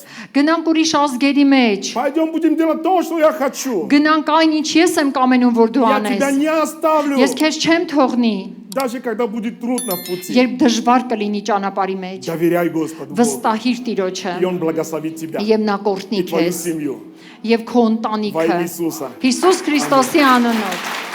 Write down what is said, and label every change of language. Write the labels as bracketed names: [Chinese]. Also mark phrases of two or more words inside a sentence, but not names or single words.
[Armenian] Գնանք ուրիշ ազգերի մեջ։ [Russian] Пойдем будем делать то, что я хочу. [Armenian] Գնանք այն ինչ ես եմ կամենում, որ դու [Russian] Я тебя [Armenian] անես։ [Russian] не оставлю. [Armenian] Ես քեզ չեմ թողնի, [Russian] Даже когда будет трудно в пути. [Armenian] երբ դժվար կլինի ճանապարհի մեջ։ [Russian] Доверяй Господу Богу. [Armenian] Վստահիր Տիրոջը [Russian] И Он благословит тебя. [Armenian] եւ նա [Russian] И [Armenian] կօրհնի [Russian] твою [Armenian] քեզ [Russian] семью. [Armenian] եւ քո [Russian] Во [Armenian] ընտանիքը։ [Russian] имя Иисуса. [Armenian] Հիսուս Քրիստոսի անունով։